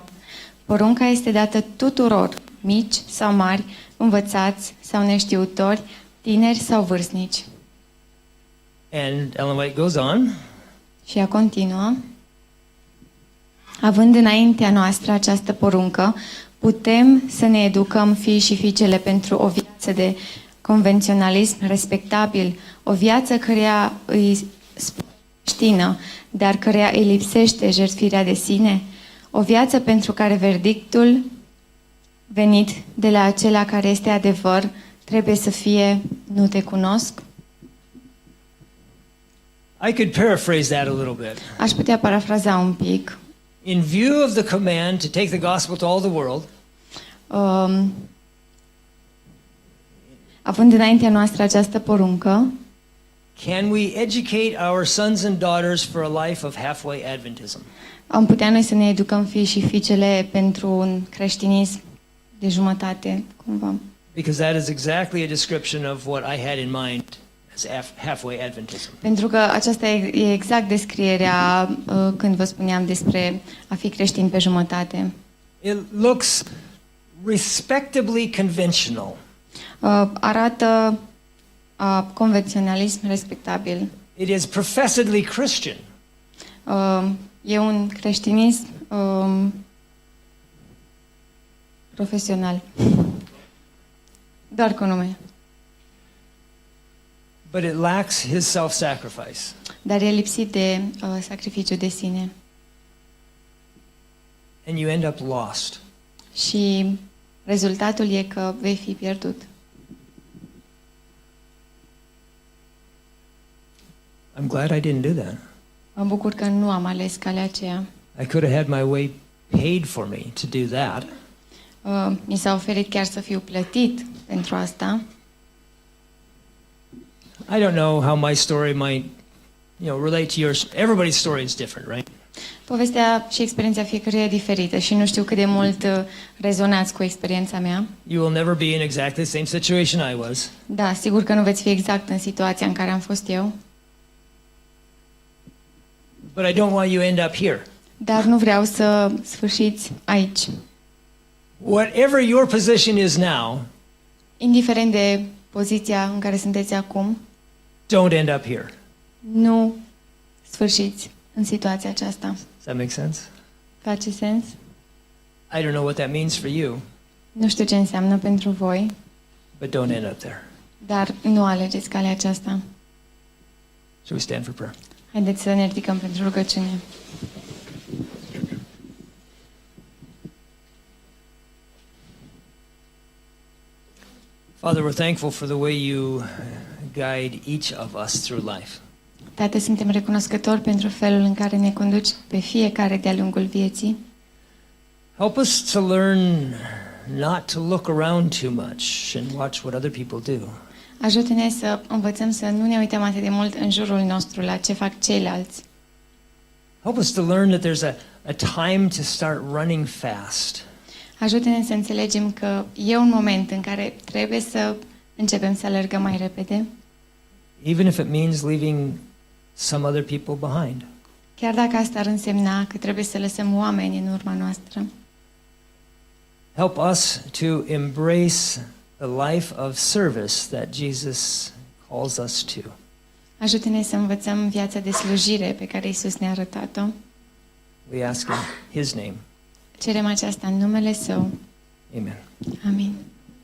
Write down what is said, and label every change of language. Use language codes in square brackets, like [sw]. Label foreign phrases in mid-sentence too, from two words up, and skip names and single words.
[ro] Porunca este dată tuturor, mici sau mari, învățați sau neștiutori, tineri sau vârstnici. [en] And Ellen White goes on. [ro] Și ea continuă. Având înaintea noastră această poruncă, putem să ne educăm fii și fiicele pentru o viață de convenționalism respectabil, o viață căreia îi ștină, dar căreia îi lipsește jertfirea de sine, o viață pentru care verdictul venit de la acela care este adevăr trebuie să fie nu te cunosc. [en] I could paraphrase that a little bit. [ro] Aș putea parafraza un pic. [en] In view of the command to take the gospel to all the world, [ro] având înaintea noastră această poruncă, [en] can we educate our sons and daughters for a life of halfway Adventism? [ro] am putea noi să ne educăm fii și fiicele pentru un creștinism de jumătate, cumva. [en] Because that is exactly a description of what I had in mind as halfway Adventism. [ro] Pentru că aceasta e exact descrierea când vă spuneam despre a fi creștin pe jumătate. [en] It looks respectably conventional. [ro] Arată convenționalism respectabil. [en] It is professedly Christian. [ro] E un creștinism profesional. Doar cu nume. [en] But it lacks his self-sacrifice. [ro] Dar e lipsit de sacrificiu de sine. [en] And you end up lost. [ro] Și rezultatul e că vei fi pierdut. [en] I'm glad I didn't do that. [ro] Mă bucur că nu am ales calea aceea. [en] I could have had my way paid for me to do that. [ro] Mi s-a oferit chiar să fiu plătit pentru asta. [en] I don't know how my story might, relate to yours. Everybody's story is different, right? [ro] Povestea și experiența fiecăruia e diferită și nu știu cât de mult rezonați cu experiența mea. [en] You will never be in exactly the same situation I was. [ro] Da, sigur că nu veți fi exact în situația în care am fost eu, [en] But I don't want you to end up here. [ro] dar nu vreau să sfârșiți aici. [en] Whatever your position is now, [ro] Indiferent de poziția în care sunteți acum, [en] don't end up here. [ro] nu sfârșiți în situația aceasta. [en] Does that make sense? [ro] Face sens? [en] I don't know what that means for you, [ro] Nu știu ce înseamnă pentru voi, [en] but don't end up there. [ro] dar nu alegeți calea aceasta. [en] Shall we stand for prayer? [ro] Haideți să ne ridicăm pentru rugăciune. [en] Father, we're thankful for the way you guide each of us through life. [ro] Tată, suntem recunoscători pentru felul în care ne conduci pe fiecare de-a lungul vieții. [en] Help us to learn not to look around too much and watch what other people do. [ro] Ajută-ne să învățăm să nu ne uităm atât de mult în jurul nostru la ce fac ceilalți. [en] Help us to learn that there's a time to start running fast. [ro] Ajută-ne să înțelegem că e un moment în care trebuie să începem să alergăm mai repede, [en] Even if it means leaving some other people behind. [ro] chiar dacă asta ar însemna că trebuie să lăsăm oameni în urma noastră. [en] Help us to embrace the life of service that Jesus calls us to. [ro] Ajută-ne să învățăm viața de slujire pe care Iisus ne-a arătat-o. [en] We ask in His name. [ro] Cerem aceasta în numele Său. [en] Amen. [ro] Amin.